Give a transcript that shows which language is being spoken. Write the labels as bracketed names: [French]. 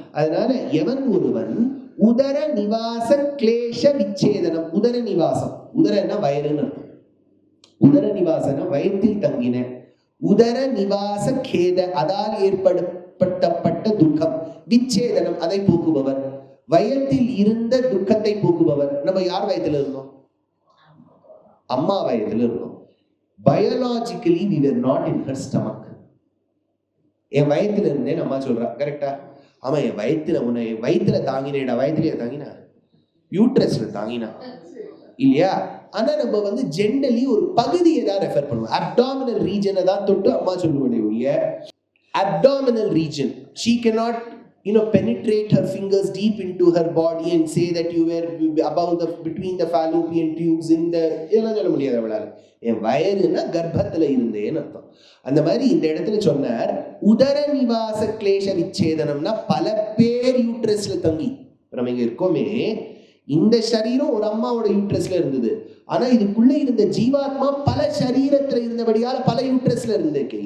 [Tamil] அதனால எவன் ஒருவன் உதர நிவாச கிளேஷ விச்சேதனம், உதர நிவாசம், உதரன்னா வயறுன்னு அர்த்தம். உதர நிவாசன வயத்தில் தங்கின, உதர நிவாச கேத அதால் ஏற்படுத்தப்பட்ட துக்கம், விச்சேதனம் அதை போக்குபவர், வயத்தில் இருந்த துக்கத்தை போக்குபவர். நம்ம யார் வயத்துல இருந்தோம்? அம்மா வயத்துல இருந்தோம். [English] Biologically we were not in her stomach. [Tamil] என் வயத்துல இருந்தேன் அம்மா சொல்றா, கரெக்டா? ஆமா, என் வயத்துல உன்னை வயிற்றுல தாங்கினேடா, வயத்துலயே தாங்கினா, யூட்ரஸ்ல தாங்கினா இல்லையா? ஆனா நம்ம வந்து ஜென்ரலி ஒரு பகுதியை தான் ரெஃபர் பண்ணுவோம். அப்டாமினல் ரீஜனை தான் தொட்டு அம்மா சொல்லுவோடைய abdominal region. [English] She cannot penetrate her fingers deep into her body and say that you were above between the fallopian tubes in the, [Tamil] இதெல்லாம் சொல்ல முடியாது அவளால. என் வயறுனா கர்ப்பத்துல இருந்தேன்னு அர்த்தம். அந்த மாதிரி இந்த இடத்துல சொன்னார், உதர நிவாச கிளேஷ விச்சேதனம்னா பல பேர் யூட்ரஸ்ல தங்கி. நம்ம இங்க இருக்கோமே, இந்த சரீரம் ஒரு அம்மாவோட யூட்ரஸ்ல இருந்தது, ஆனா இதுக்குள்ள இருந்த ஜீவாத்மா பல சரீரத்துல இருந்தபடியால பல யூட்ரஸ்ல இருந்திருக்கு.